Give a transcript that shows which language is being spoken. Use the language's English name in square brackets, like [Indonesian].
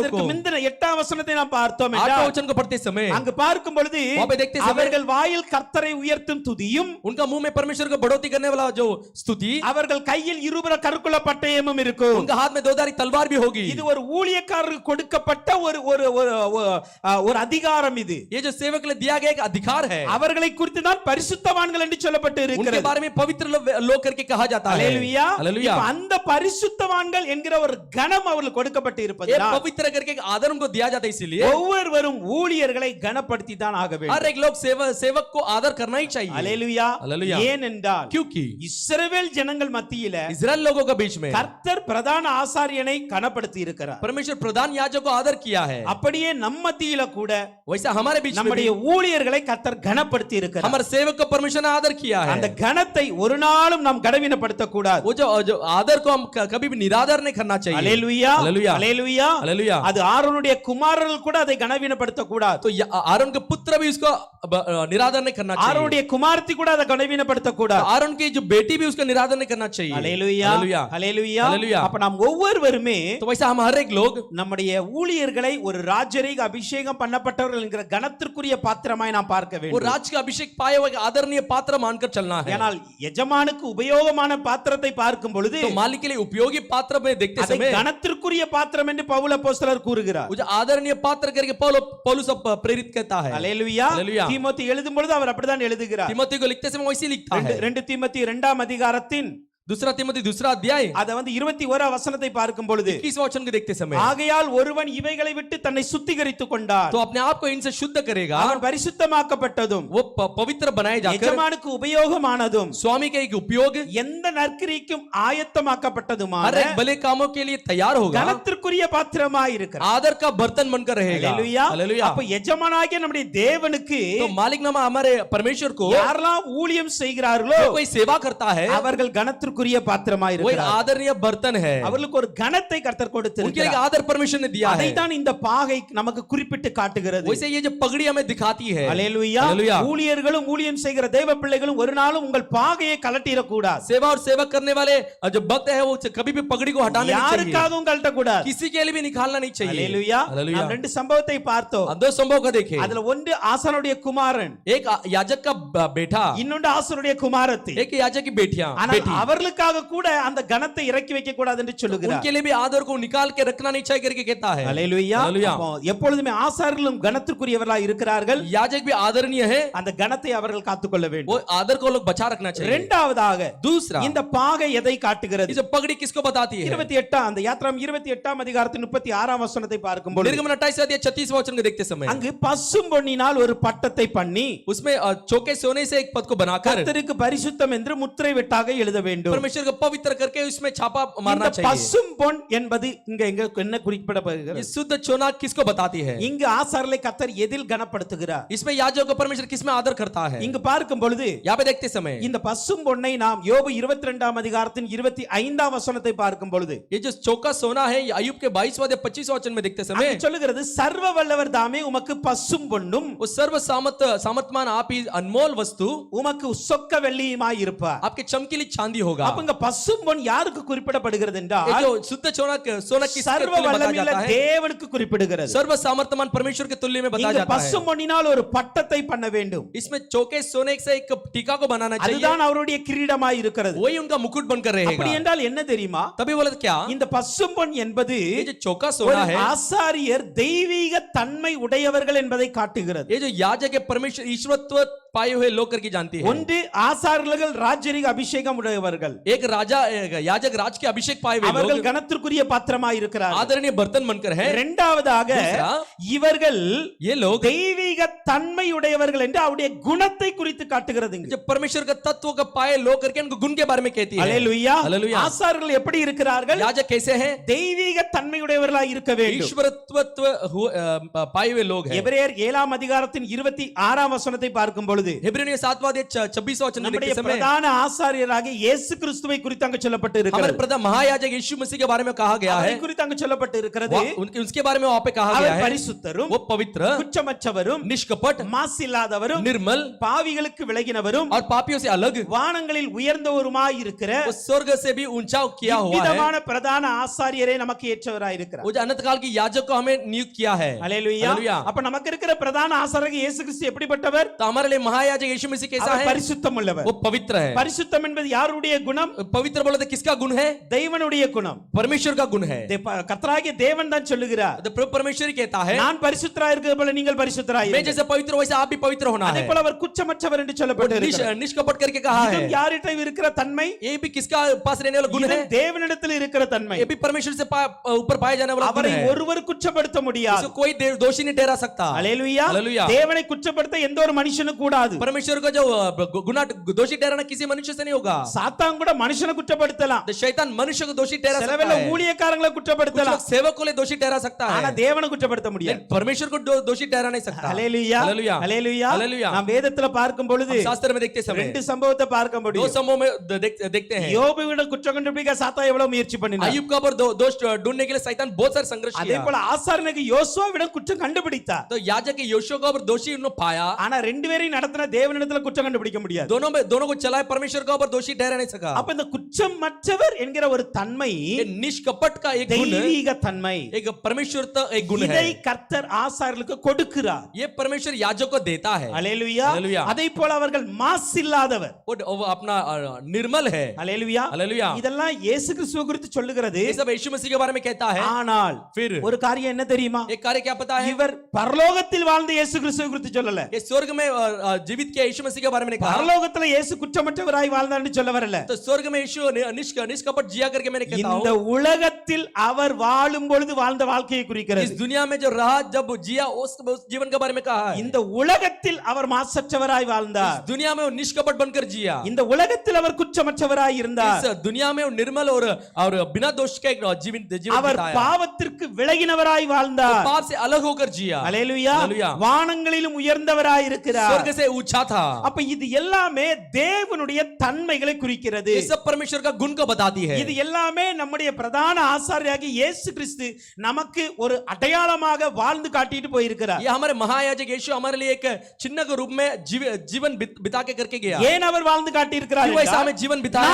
[Tamil] அதற்கு [Hindi] को। [Tamil] முந்தின 8ஆம் வசனத்தை நாம் பார்த்தோம் [Hindi] 8वां [Tamil] என்றால் [Hindi] वचन को पढ़ते समय [Tamil] அங்கு பார்க்கும் பொழுது [Hindi] वहाँ पे देखते समय [Tamil] அவர்கள் வாயில் கர்த்தரை உயர்த்தும் துதியும் [Hindi] उनका मुंह में परमेश्वर को बढ़ोतरी करने वाला जो स्तुति, [Tamil] அவர்கள் கையில் இருபுற கருக்குள்ள பட்டயமும் இருக்கும். [Hindi] उनका हाथ में दोधारी तलवार भी होगी। [Tamil] இது ஒரு ஊழியக்காரருக்கு கொடுக்கப்பட்ட ஒரு ஒரு ஒரு அதிகாரம். இது [Hindi] ये जो सेवक के लिए दिया गया एक अधिकार है। [Tamil] அவர்களை குறித்து தான் பரிசுத்தவான்கள் என்று சொல்லப்பட்டு [Hindi] उनके [Tamil] இருக்கிறது. [Hindi] बारे में पवित्र लोग करके कहा जाता है। [Tamil] அல்லேலூயா. [Hindi] हालेलुया। [Tamil] இப்ப அந்த பரிசுத்தவான்கள் என்கிற ஒரு கனம் அவர்களுக்கு கொடுக்கப்பட்டு [Hindi] ये [Tamil] இருப்பதால் [Hindi] पवित्र करके एक आदर उनको दिया जाता है, इसीलिए [Tamil] ஒவ்வொருவரும் ஊழியர்களை கனப்படுத்தி தான் ஆக வேண்டும். [Hindi] हर एक लोग सेवक को आदर करना ही चाहिए। [Tamil] அல்லேலூயா. அல்லேலூயா. ஏனென்றால் [Hindi] क्योंकि [Tamil] இஸ்ரவேல் ஜனங்கள் மத்தியில [Hindi] इजराइल लोगों के बीच में [Tamil] கர்த்தர் பிரதான ஆசாரியனை கனப்படுத்தி இருக்கிறார். [Hindi] परमेश्वर प्रधान याजक को आदर किया है। [Tamil] அப்படியே நம்ம மத்தியில கூட [Hindi] वैसा हमारे बीच में [Tamil] நம்முடைய ஊழியர்களை கர்த்தர் கனப்படுத்தி இருக்கிறார். [Hindi] हमारे सेवक को परमेश्वर ने आदर किया है। [Tamil] அந்த கனத்தை ஒரு நாளும் நாம் கடவினப்படுத்த கூடாது. [Hindi] वो जो आदर को हम कभी भी निरादर नहीं करना चाहिए। [Tamil] அல்லேலூயா. அல்லேலூயா. அல்லேலூயா. [Hindi] हालेलुया। [Tamil] அது ஆரோனுடைய குமாரர்கள் கூட அதை கனவீனப்படுத்த கூடாது. [Hindi] तो आरोन के पुत्र भी उसको निरादर नहीं करना चाहिए। [Tamil] ஆரோனுடைய குமாரத்தி கூட அதை கனவீனப்படுத்த கூடாது. [Hindi] आरोन की जो बेटी भी उसको निरादर नहीं करना चाहिए। [Tamil] அல்லேலூயா. [Hindi] हालेलूया। [Tamil] அல்லேலூயா. [Hindi] हालेलूया। [Tamil] அப்ப நாம் ஒவ்வொருவருமே [Hindi] तो वैसा हम हर एक लोग [Tamil] நம்முடைய ஊழியர்களை ஒரு ராஜரீக அபிஷேகம் பண்ணப்பட்டவர்கள் என்கிற கனத்திற்குரிய பாத்திரமாய் நாம் பார்க்க [Hindi] वो [Tamil] வேண்டும். [Hindi] राज का अभिषेक पाए हुए आदरणीय पात्र मानकर चलना है। [Tamil] ஏனால் எஜமானுக்கு உபயோகமான பாத்திரத்தை பார்க்கும் பொழுது [Hindi] तो मालिक के लिए उपयोगी पात्र में देखते [Tamil] அதை [Hindi] समय [Tamil] கனத்திற்குரிய பாத்திரம் என்று பவுல் அப்போஸ்தலர் கூறுகிறார். [Hindi] वो जो आदरणीय पात्र करके पौलुस प्रेरित कहता है। [Tamil] அல்லேலூயா. அல்லேலூயா. தீமோத்தி எழுதும் பொழுது அவர் அப்படிதான் எழுதுகிறார். [Hindi] तीमुथियुस को लिखते समय वैसे लिखता है। [Tamil] 2 தீமோத்தி 2ஆம் அதிகாரத்தின் [Hindi] दूसरा तिमोथी दूसरा अध्याय [Tamil] அத 21 வசனத்தை பார்க்கும் பொழுது [Hindi] 21 वचन को देखते समय [Tamil] ஆகையால் ஒருவன் இவைகளை விட்டு தன்னை சுத்திகரித்துக் கொண்டார், [Hindi] तो अपने आप को इनसे शुद्ध करेगा, [Tamil] அவன் பரிசுத்தமாக்கப்பட்டதும் [Hindi] वो पवित्र बनाए जाकर [Tamil] எஜமானுக்கு உபயோகமானதும் [Hindi] स्वामी का एक उपयोग [Tamil] எந்த நற்கிரிக்கும் ஆயத்தமாக்கப்பட்டதுமான [Hindi] हर एक भले कामों के लिए तैयार होगा, [Tamil] கனத்திற்குரிய பாத்திரமாய் இருக்கிறார். [Hindi] आदर का बर्तन बनकर रहेगा। [Tamil] அல்லேலூயா. [Hindi] हालेलुया। [Tamil] அப்ப எஜமானாகிய நம்முடைய தேவனுக்கு [Hindi] तो मालिक नामा हमारे परमेश्वर को [Tamil] யாரெல்லாம் ஊழியம் செய்கிறார்களோ [Hindi] जो कोई सेवा करता है [Tamil] அவர்கள் கனத்திற்குரிய பாத்திரமாய் [Hindi] वो एक [Tamil] இருக்கிறார். [Hindi] आदरणीय बर्तन है, [Tamil] அவர்களுக்கு ஒரு கனத்தை கர்த்தர் [Hindi] उनके लिए [Tamil] கொடுத்திருக்கிறார். [Hindi] आदर परमेश्वर ने दिया है। [Tamil] அதை தான் இந்த பாகை நமக்கு குறிப்பிட்டு காட்டுகிறது. [Hindi] वैसे ये जो पगड़ी हमें दिखाती है। [Tamil] அல்லேலூயா. [Hindi] हालेलुया। [Tamil] ஊழியர்களும் ஊழியம் செய்கிற தேவ பிள்ளைகளும் ஒரு நாளும் உங்கள் பாகையை கலட்டிடக் கூடாது. [Hindi] सेवा और सेवा करने वाले जो भक्त है वो कभी भी पगड़ी को हटाना नहीं चाहिए, [Tamil] யாருக்காகவும் கலட்டக்கூடாது. [Hindi] किसी के लिए भी निकालना नहीं चाहिए। [Tamil] அல்லேலூயா. [Hindi] हालेलुया। [Tamil] நாம் ரெண்டு சம்பவத்தை பார்த்தோம். [Hindi] हम दो संभव को देखे, [Tamil] அதுல ஒன்று ஆசானுடைய குமாரன், [Hindi] एक याजक का बेटा, [Tamil] இன்னொன்று ஆசானுடைய குமாரத்தி. [Hindi] एक याजक की बेटियां [Tamil] ஆனால் [Hindi] बेटी, [Tamil] அவர்களுக்காக கூட அந்த கனத்தை இறக்கி வைக்க கூடாது என்று சொல்லுகிறார். [Hindi] उनके लिए भी आदर को निकाल के रखना नहीं चाहिए करके कहता है। [Tamil] அல்லேலூயா. [Hindi] हालेलुया। [Tamil] அப்போ எப்பொழுதுமே ஆசாரியர்களும் கனத்திற்குரியவர்களாய் இருக்கிறார்கள். [Hindi] याजक भी आदरणीय है, [Tamil] அந்த கனத்தை அவர்கள் காத்துக்கொள்ள வேண்டும். [Hindi] वो आदर को लोग बचा रखना चाहिए। [Tamil] இரண்டாவதாக [Hindi] दूसरा, [Tamil] இந்த பாகை எதை காட்டுகிறது? [Hindi] ये जो पगड़ी किसको बताती है? [Tamil] 28 அந்த யாத்ராம் 28 அதிகாரத்தின் 36 வசனத்தை பார்க்கும் பொழுது [Hindi] निर्गमन 28 अध्याय 36 वचन को देखते समय [Tamil] அங்கு பசும் பொன்னினால் ஒரு பட்டத்தை பண்ணி [Hindi] उसमें चौके सोने से एक पद को बनाकर [Tamil] கர்த்தருக்கு பரிசுத்தம் என்று முத்திரை வெட்டாக எழுத வேண்டும். [Hindi] परमेश्वर को पवित्र करके उसमें छापा मारना [Tamil] இந்த [Hindi] चाहिए। [Tamil] பசும் பொன் என்பது இங்க எங்க என்ன குறிப்பிடப்படுகிறது? [Hindi] ये शुद्ध चोना किसको बताती है? [Tamil] இங்கு ஆசாரியர்களை கர்த்தர் எதில் கனப்படுத்துகிறார்? [Hindi] इसमें याजक को परमेश्वर किसमें आदर करता है? [Tamil] இங்கு பார்க்கும் பொழுது [Hindi] यहाँ पे देखते समय [Tamil] இந்த பசும் பொன்னை நாம் யோபு 22 அதிகாரத்தின் 25 வசனத்தை பார்க்கும் பொழுது [Hindi] ये जो चौका सोना है ये अय्यूब के 22 अध्याय 25 वचन में देखते समय [Tamil] அங்கு சொல்லுகிறது சர்வ வல்லவர் தாமே உமக்கு பசும் பொன்னும் [Hindi] वो सर्व सामर्थमान आप ही अनमोल वस्तु [Tamil] உமக்கு சொக்க வெள்ளியுமாய் இருப்பார். [Hindi] आपके चमकीली चांदी होगा। [Tamil] அப்ப இங்க பசும் பொன் யாருக்கு குறிப்பிடப்படுகிறது [Hindi] ये [Tamil] என்றால் [Hindi] जो शुद्ध सोना किसके [Tamil] சர்வ [Hindi] तुल्य बताया [Tamil] வல்லமையுள்ள [Hindi] जाता है? [Tamil] தேவனுக்கு குறிப்பிடுகிறது. [Hindi] सर्व सामर्थमान परमेश्वर के तुल्य में बताया [Tamil] இங்க [Hindi] जाता है। [Tamil] பசும் பொன்னினால் ஒரு பட்டத்தை பண்ண வேண்டும். [Hindi] इसमें चौके सोने से एक टीका को बनाना चाहिए, [Tamil] அதுதான் அவருடைய கிரீடமாய் இருக்கிறது. [Hindi] वही उनका मुकुट बनकर [Tamil] அப்படி [Hindi] रहेगा। [Tamil] என்றால் என்ன தெரியுமா? [Hindi] तभी बोला क्या [Tamil] இந்த பசும் பொன் என்பது [Hindi] ये जो चौका [Tamil] ஒரு [Hindi] सोना है [Tamil] ஆசாரியர் தெய்வீக தன்மை உடையவர்கள் என்பதை காட்டுகிறது. [Hindi] ये जो याजक है परमेश्वर ईश्वरत्व पाए हुए लोग करके जानती है। [Tamil] ஒன்று ஆசாரியர்கள் ராஜரிக அபிஷேகம் உடையவர்கள், [Hindi] एक राजा याजक राज के अभिषेक पाए हुए [Tamil] அவர்கள் [Hindi] लोग [Tamil] கனத்திற்குரிய பாத்திரமாய் இருக்கிறார்கள். [Hindi] आदरणीय बर्तन बनकर है। [Tamil] இரண்டாவதாக [Hindi] दूसरा, [Tamil] இவர்கள் [Hindi] ये लोग [Tamil] தெய்வீக தன்மை உடையவர்கள் என்று அவருடைய குணத்தை குறித்து காட்டுகிறது. [Hindi] जो परमेश्वर का तत्व का पाए लोग करके उनको गुण के बारे में कहती है। [Tamil] அல்லேலூயா. [Hindi] हालेलुया। [Tamil] ஆசாரியர்கள் எப்படி இருக்கிறார்கள்? [Hindi] याजक कैसे हैं? [Tamil] தெய்வீக தன்மை உடையவர்களாய் இருக்க வேண்டும். [Hindi] ईश्वरत्व पाए हुए लोग हैं। [Tamil] எபிரேயர் 7 அதிகாரத்தின் 26 வசனத்தை பார்க்கும் பொழுது [Hindi] इब्रानियों 7वां अध्याय 26 वचन में [Tamil] நம்முடைய [Hindi] देखते समय [Tamil] பிரதான ஆசாரியராகிய இயேசு கிறிஸ்துவை குறித்து அங்கு சொல்லப்பட்டு [Hindi] हमारे [Tamil] இருக்கிறது. [Hindi] प्रधान महायाजक यीशु मसीह के बारे में कहा गया है। [Tamil] அவரை குறித்து அங்கு சொல்லப்பட்டு இருக்கிறது. [Hindi] उसके बारे में वहां पे कहा गया [Tamil] அவர் [Hindi] है [Tamil] பரிசுத்தரும் [Hindi] वो पवित्र, [Tamil] குற்றமற்றவரும் [Hindi] निष्कपट, [Tamil] மாசில்லாதவரும் [Hindi] निर्मल [Tamil] பாவிகளுக்கு விலகினவரும் [Hindi] और पापियों से अलग, [Tamil] வானங்களில் உயர்ந்தவருமாய் இருக்கிற [Hindi] वो स्वर्ग से भी ऊंचा किया हुआ है। [Tamil] விதமான பிரதான ஆசாரியரே நமக்கு ஏற்றவராய் இருக்கிறார். [Hindi] वो जो अनंत काल की याजक को हमें नियुक्त किया है। [Tamil] அல்லேலூயா. [Hindi] हालेलुया। [Tamil] அப்ப நமக்கு இருக்கிற பிரதான ஆசாரியர் இயேசு கிறிஸ்து எப்படிப்பட்டவர்? [Hindi] तो हमारे लिए महायाजक यीशु मसीह कैसा [Tamil] அவர் [Hindi] है? [Tamil] பரிசுத்தம் உள்ளவர். [Hindi] वो पवित्र है। [Tamil] பரிசுத்தம் என்பது யாருடைய குணம்? [Hindi] पवित्र बोले तो किसका गुण है? [Tamil] தேவனுடைய குணம். [Hindi] परमेश्वर का गुण है। [Tamil] கர்த்தராகிய தேவன் தான் சொல்லுகிறார், [Hindi] तो प्रभु परमेश्वर ही कहता है [Tamil] நான் பரிசுத்தராய் இருக்கிறது போல நீங்கள் பரிசுத்தராய் [Hindi] मैं जैसे पवित्र वैसे आप भी पवित्र होना [Tamil] அதே [Hindi] है। [Tamil] போல அவர் குற்றமற்றவர் என்று சொல்லப்பட்டு இருக்கிறார். [Hindi] निष्कपट करके कहा है। [Tamil] இதுவும் யாரிடம் இருக்கிற தன்மை? [Hindi] ये भी किसका पास रहने वाला गुण है? [Tamil] இது தேவனிடத்தில் இருக்கிற தன்மை. [Hindi] ये भी परमेश्वर से ऊपर पाए जाने वाला गुण [Tamil] அவரை [Hindi] है। [Tamil] ஒருவர் குற்றப்படுத்த முடியாது. [Hindi] इसको कोई दोषी नहीं ठहरा सकता। [Tamil] அல்லேலூயா. [Hindi] हालेलुया। [Tamil] தேவனை குற்றப்படுத்த எந்த ஒரு மனுஷனும் கூடாது. [Hindi] परमेश्वर को जो गुनाह दोषी ठहराना किसी मनुष्य से नहीं होगा। [Tamil] சாத்தான் கூட மனுஷனை குற்றப்படுத்தலாம். [Hindi] तो शैतान मनुष्य को दोषी ठहरा सकता [Tamil] சிலவேளை [Hindi] है। [Tamil] ஊழியக்காரங்களை [Hindi] कुछ [Tamil] குற்றப்படுத்தலாம். [Hindi] लोग सेवक को ले दोषी ठहरा सकता [Tamil] ஆனா [Hindi] है, [Tamil] தேவனை குற்றப்படுத்த முடியாது. [Hindi] लेकिन परमेश्वर को दोषी ठहरा नहीं सकता। [Tamil] அல்லேலூயா. [Hindi] हालेलुया। [Tamil] அல்லேலூயா. [Hindi] हालेलुया। [Tamil] நாம் வேதத்துல பார்க்கும் பொழுது [Hindi] हम शास्त्र में देखते समय [Tamil] ரெண்டு சம்பவத்தை பார்க்க [Hindi] दो [Tamil] முடியும். [Hindi] समूह में देखते हैं। [Tamil] யோபுவிட குற்றம் கண்டுபிடிக்க சாத்தான் எவ்வளவு முயற்சி பண்ணினார். [Hindi] अय्यूब का ऊपर दोष ढूंढने के लिए शैतान बहुत सारे संघर्ष [Tamil] அதே [Hindi] किया। [Tamil] போல ஆசாரியனுக்கு யோசுவாவிட குற்றம் கண்டுபிடித்தார். [Hindi] तो याजक के योशुआ का ऊपर दोषी उन्होंने पाया, [Tamil] ஆனா ரெண்டு பேரையும் நடத்தின தேவனிடத்துல குற்றம் கண்டுபிடிக்க முடியாது. [Hindi] दोनों को चलाए परमेश्वर का ऊपर दोषी ठहरा नहीं सका। [Tamil] அப்ப இந்த குற்றமற்றவர் என்கிற ஒரு தன்மை [Hindi] ये निष्कपट का एक गुण, [Tamil] தெய்வீக தன்மை. [Hindi] एक परमेश्वर का एक गुण है। [Tamil] இதை கர்த்தர் ஆசாரியர்களுக்கு கொடுக்கிறார். [Hindi] ये परमेश्वर याजक को देता है। [Tamil] அல்லேலூயா. அல்லேலூயா. அதே போல அவர்கள் மாசில்லாதவர். [Hindi] वो अपना निर्मल है। [Tamil] அல்லேலூயா. [Hindi] हालेलुया। [Tamil] இதெல்லாம் இயேசு கிறிஸ்துவை குறித்து சொல்லுகிறது. [Hindi] ये सब यीशु मसीह के बारे में कहता है। [Tamil] ஆனால் [Hindi] फिर [Tamil] ஒரு காரியம் என்ன தெரியுமா? [Hindi] एक कार्य क्या पता है? [Tamil] இவர் பரலோகத்தில் வாழ்ந்த இயேசு கிறிஸ்துவை குறித்து சொல்லல. [Hindi] ये स्वर्ग में जीवित किया यीशु मसीह के बारे में कहा, [Tamil] பரலோகத்துல இயேசு குற்றமற்றவராய் வாழ்ந்தான்னு சொல்ல வரல. [Hindi] तो स्वर्ग में यीशु निष्कपट जिया करके मैंने कहता [Tamil] இந்த [Hindi] हूं, [Tamil] உலகத்தில் அவர் வாழும் பொழுது வாழ்ந்த வாழ்க்கையை [Hindi] इस [Tamil] குறிக்கிறது. [Hindi] दुनिया में जो रहा जब जिया उस जीवन के बारे में कहा है। [Tamil] இந்த உலகத்தில் அவர் மாசற்றவராய் வாழ்ந்தார். [Hindi] इस दुनिया में वो निष्कपट बनकर जिया, [Tamil] இந்த உலகத்தில் அவர் குற்றமற்றவராய் இருந்தார். [Hindi] इस दुनिया में वो निर्मल और बिना दोष का एक जीवन [Tamil] அவர் [Hindi] बिताया, [Tamil] பாவத்திற்கு விலகினவராய் வாழ்ந்தார். [Hindi] पाप से अलग होकर जिया, [Tamil] அல்லேலூயா. [Hindi] हालेलुया। [Tamil] வானங்களிலும் உயர்ந்தவராய் இருக்கிறார். [Hindi] स्वर्ग से ऊंचा था। [Tamil] அப்ப இது எல்லாமே தேவனுடைய தன்மைகளை குறிக்கிறது. [Hindi] ये सब परमेश्वर का गुण को बताती है। [Tamil] இது எல்லாமே நம்முடைய பிரதான ஆசாரியராகிய இயேசு கிறிஸ்து நமக்கு ஒரு அடையாளமாக வாழ்ந்து காட்டிட்டு போயிருக்கிறார். [Hindi] ये हमारे महायाजक यीशु हमारे लिए एक चिन्ह के रूप में जीवन बिता के करके गया। [Tamil] ஏன் அவர் வாழ்ந்து காட்டியிருக்கிறார்? [Hindi] क्यों वैसा हमें जीवन बिताया?